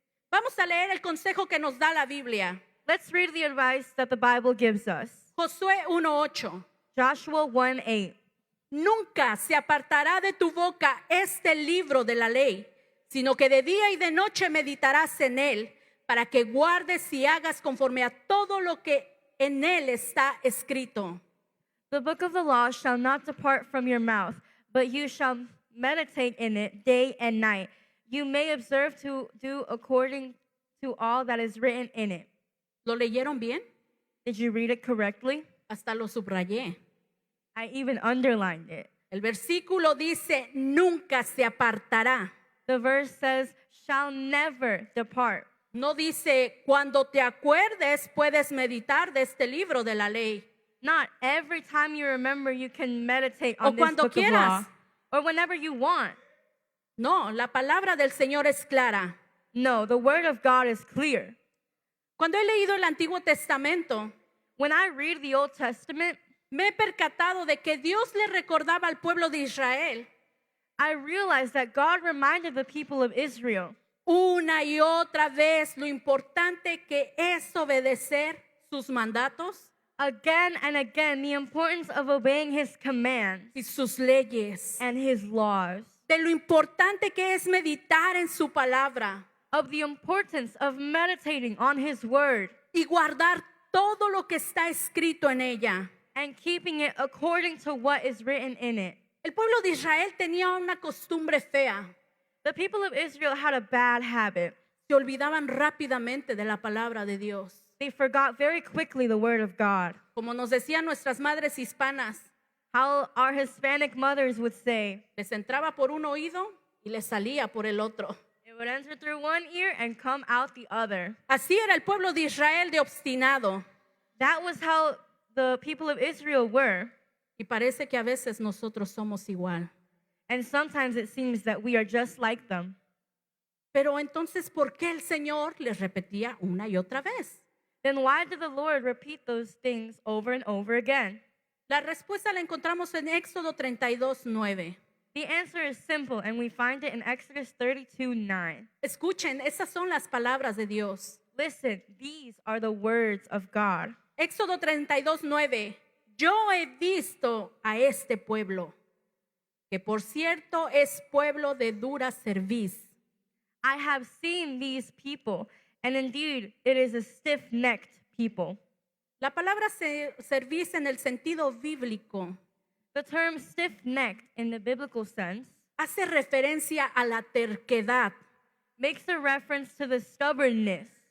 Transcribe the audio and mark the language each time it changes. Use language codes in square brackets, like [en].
[es] Vamos a leer el consejo que nos da la Biblia. [en] Let's read the advice that the Bible gives us. [es] Josué 1:8. [en] Joshua 1:8. [es] Nunca se apartará de tu boca este libro de la ley, sino que de día y de noche meditarás en él, para que guardes y hagas conforme a todo lo que en él está escrito. [en] The book of the law shall not depart from your mouth, but you shall meditate in it day and night. You may observe to do according to all that is written in it. [es] ¿Lo leyeron bien? [en] Did you read it correctly? [es] Hasta lo subrayé. [en] I even underlined it. [es] El versículo dice, nunca se apartará. [en] The verse says, shall never depart. [es] No dice, cuando te acuerdes puedes meditar de este libro de la ley. [en] Not every time you remember you can meditate [es] O [en] on this [es] cuando [en] book of law. [es] quieras. [en] Or whenever you want. [es] No, la palabra del Señor es clara. [en] No, the word of God is clear. [es] Cuando he leído el Antiguo Testamento, [en] When I read the Old Testament, [es] me he percatado de que Dios le recordaba al pueblo de Israel [en] I realize that God reminded the people of Israel [es] una y otra vez lo importante que es obedecer sus mandatos [en] again and again the importance of obeying his commands [es] y sus leyes, [en] and his laws, [es] de lo importante que es meditar en su palabra [en] of the importance of meditating on his word [es] y guardar todo lo que está escrito en ella. [en] and keeping it according to what is written in it. [es] El pueblo de Israel tenía una costumbre fea. [en] The people of Israel had a bad habit. [es] Se olvidaban rápidamente de la palabra de Dios. [en] They forgot very quickly the word of God. [es] Como nos decían nuestras madres hispanas, [en] How our Hispanic mothers would say, [es] les entraba por un oído y les salía por el otro. [en] it would enter through one ear and come out the other. [es] Así era el pueblo de Israel de obstinado. [en] That was how the people of Israel were. [es] Y parece que a veces nosotros somos igual. [en] And sometimes it seems that we are just like them. [es] Pero entonces, ¿por qué el Señor les repetía una y otra vez? [en] Then why did the Lord repeat those things over and over again? [es] La respuesta la encontramos en Éxodo 32:9. [en] The answer is simple, and we find it in Exodus 32:9. [es] Escuchen, esas son las palabras de Dios. [en] Listen, these are the words of God. [es] Éxodo 32:9. Yo he visto a este pueblo, que por cierto es pueblo de dura cerviz. [en] I have seen these people, and indeed it is a stiff-necked people. [es] La palabra cerviz en el sentido bíblico [en] The term stiff-necked in the biblical sense [es] hace referencia a la terquedad [en] makes a reference to the stubbornness